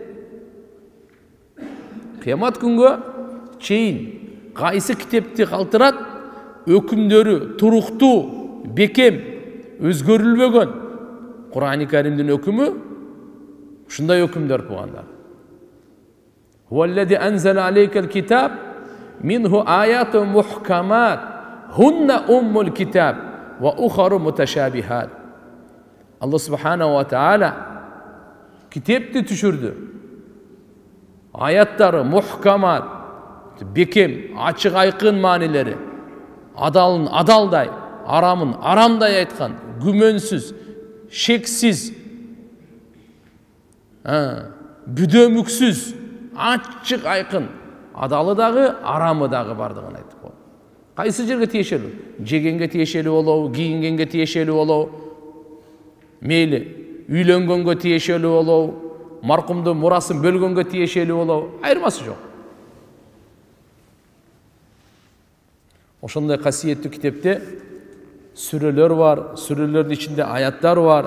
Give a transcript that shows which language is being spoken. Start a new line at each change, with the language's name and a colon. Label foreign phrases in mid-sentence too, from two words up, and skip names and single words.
Kyrgyz: Кыямат күнгө чейин кайсы китепти калтырат, өкүмдөрү туруктуу, бекем, өзгөрүлбөгөн. Кур'ани Каримдин өкүмү ушундай өкүмдөр тугандар.
Arabic: هو الذي أنزل عليك الكتاب منه آيات محكمات هن أم الكتاب وأخر متشابهات. الله سبحانه وتعالى
Kyrgyz: kitepti түшүрдү. Аяттары мухкамат, бекем, ачык айкын маанилери, адалын адалдай, арамын арамдай айткан, күмөнсүз, шексиз, бүдөмүксүз, ачык айкын, адалы дагы, арамы дагы бардыгын айттык. Kaysı жерге тиешелүү? Жегенге тиешелүү болобу, кийингенге тиешелүү болобу, мейли, үйлөнгөнгө тиешелүү болобу, маркумдун мурасын бөлгөнгө тиешелүү болобу, айырмасы жок. Ошондой касиеттүү китепте сүрөлөр бар, сүрөлөрдүн ичинде аяттар бар.